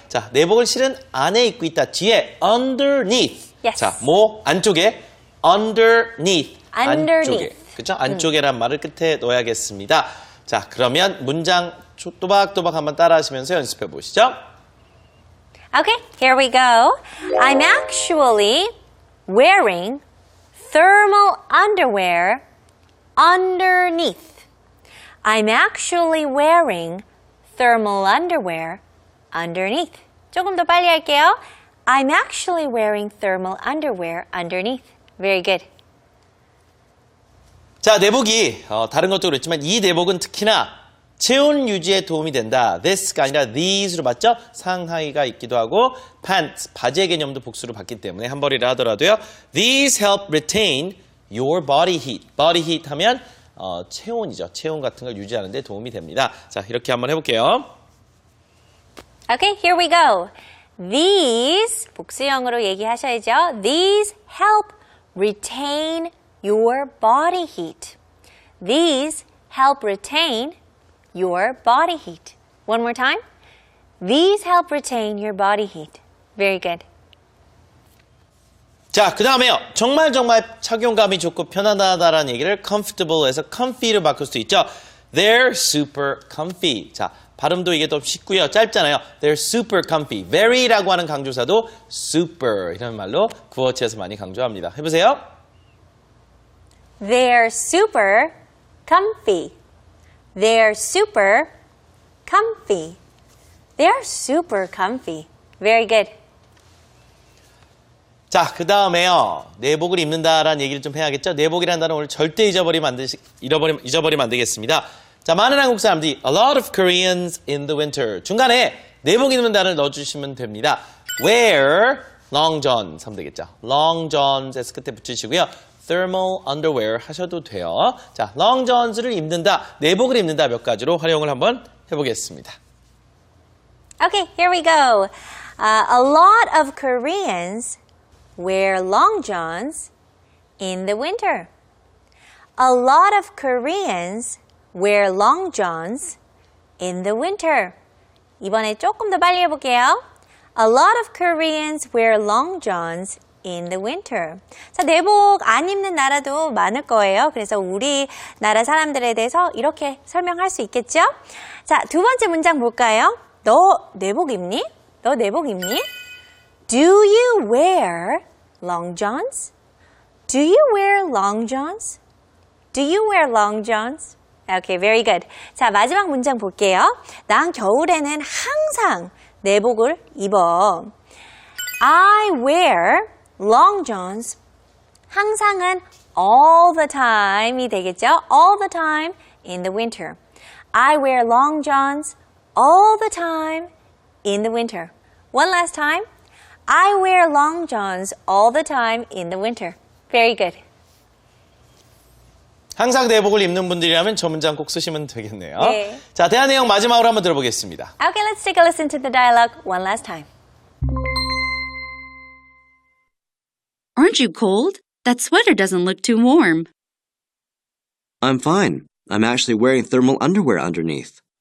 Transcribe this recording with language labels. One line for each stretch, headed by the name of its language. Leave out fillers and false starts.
Korean: 자, 내복을 실은 안에 입고 있다. 뒤에
English: underneath. Yes.
Korean: 자, 뭐 안쪽에
English: underneath. Underneath.
Korean: 안쪽에. 그렇죠? 안쪽에란 말을 끝에 넣어야겠습니다. 자, 그러면 문장 또박또박 한번 따라하시면서 연습해 보시죠.
English: Okay, here we go. I'm actually wearing thermal underwear underneath. I'm actually wearing thermal underwear underneath.
Korean: 조금 더 빨리 할게요.
English: I'm actually wearing thermal underwear underneath. Very good.
Korean: 자, 내복이 다른 것도 그렇지만 이 내복은 특히나 체온 유지에 도움이 된다. this가 아니라 these로 봤죠? 상하이가 있기도 하고 pants, 바지의 개념도 복수로 봤기 때문에 한 벌이라 하더라도요.
English: These help retain your body heat.
Korean: body heat 하면 체온이죠. 체온 같은 걸 유지하는 데 도움이 됩니다. 자, 이렇게 한번 해볼게요.
English: Okay, here we go. These,
Korean: 복수형으로 얘기하셔야죠.
English: These help retain your body heat. These help retain your body heat. One more time. These help retain your body heat. Very good.
Korean: 자, 그 다음에요. 정말 착용감이 좋고 편안하다라는 얘기를 comfortable에서 comfy로 바꿀 수 있죠.
English: They're super comfy.
Korean: 자, 발음도 이게 더 쉽고요. 짧잖아요.
English: They're super comfy.
Korean: very라고 하는 강조사도 super 이런 말로 구어체에서 많이 강조합니다. 해보세요.
English: They're super comfy. They're super comfy. They're super comfy. Very good.
Korean: 자, 그 다음에요. 내복을 입는다라는 얘기를 좀 해야겠죠? 내복이라는 단어 오늘 절대 잊어버리면 안 되겠습니다. 자, 많은 한국 사람들이
English: a lot of Koreans in the winter.
Korean: 중간에 내복 입는다를 넣어주시면 됩니다.
English: wear long johns
Korean: 하면 되겠죠.
English: long johns s
Korean: 끝에 붙이시고요.
English: thermal underwear
Korean: 하셔도 돼요. 자, long johns를 입는다, 내복을 입는다 몇 가지로 활용을 한번 해보겠습니다.
English: Okay, here we go. A lot of Koreans wear long johns in the winter. A lot of Koreans wear long johns in the winter.
Korean: 이번에 조금 더 빨리 해볼게요.
English: A lot of Koreans wear long johns in the winter.
Korean: 자, 내복 안 입는 나라도 많을 거예요. 그래서 우리나라 사람들에 대해서 이렇게 설명할 수 있겠죠? 자, 두 번째 문장 볼까요? 너 내복 입니? 너 내복 입니?
English: Do you wear long johns? Do you wear long johns? Do you wear long johns? Okay, very good.
Korean: 자, 마지막 문장 볼게요. 난 겨울에는 항상 내복을 입어.
English: I wear long johns.
Korean: 항상은
English: all the time
Korean: 이 되겠죠?
English: All the time in the winter. I wear long johns all the time in the winter. One last time. I wear long johns all the time in the winter. Very good.
Korean: 항상 내복을 입는 분들이라면 저 문장 꼭 쓰시면 되겠네요. 네. 자, 대화 내용 마지막으로 한번 들어보겠습니다.
English: Okay, let's take a listen to the dialogue one last time. Aren't you cold? That sweater doesn't look too warm. I'm fine. I'm actually wearing thermal underwear underneath.